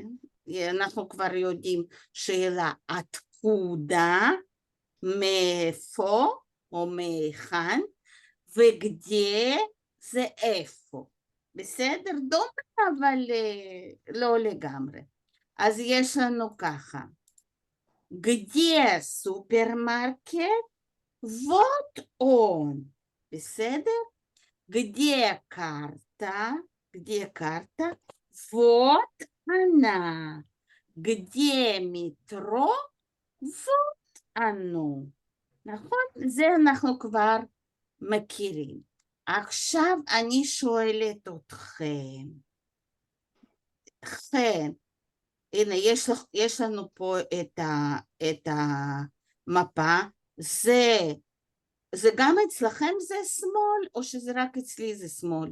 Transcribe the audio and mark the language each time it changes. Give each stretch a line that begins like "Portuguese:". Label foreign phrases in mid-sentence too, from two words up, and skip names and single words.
Hebrew: אנחנו כבר יודעים שאלה עתקודה, מאיפה או מהיכן, וגדיה זה איפה. בסדר? דומה, אבל לא לגמרי. אז יש לנו ככה.
Russian: Где супермаркет? Вот он. בסדר? Где карта? Где карта? Вот она. Где метро? Вот оно.
Hebrew: נכון? זה אנחנו כבר מכירים. עכשיו אני שואלת אתכם. כן. הנה, יש לנו פה את המפה, זה גם אצלכם זה שמאל, או שזה רק אצלי זה שמאל?